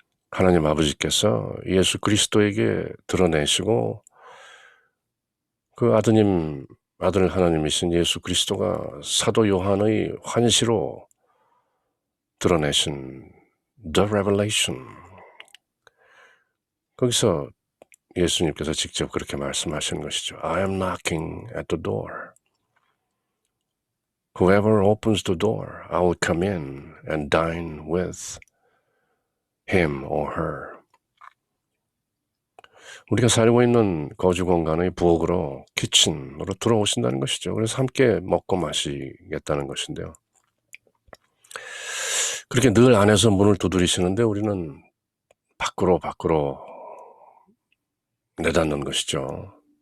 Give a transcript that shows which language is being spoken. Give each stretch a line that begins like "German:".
Korean: 하나님 아버지께서 예수 그리스도에게 드러내시고 그 아들 하나님이신 예수 그리스도가 사도 요한의 환시로 드러내신 The Revelation. 거기서 예수님께서 직접 그렇게 말씀하시는 것이죠.
English: I am knocking at the door. Whoever opens the door, I will come in and dine with him or her.
Korean: 우리가 살고 있는 거주 공간의 부엌으로, 키친으로 들어오신다는 것이죠. 그래서 함께 먹고 마시겠다는 것인데요. 그렇게 늘 안에서 문을 두드리시는데 우리는 밖으로 내닫는 것이죠.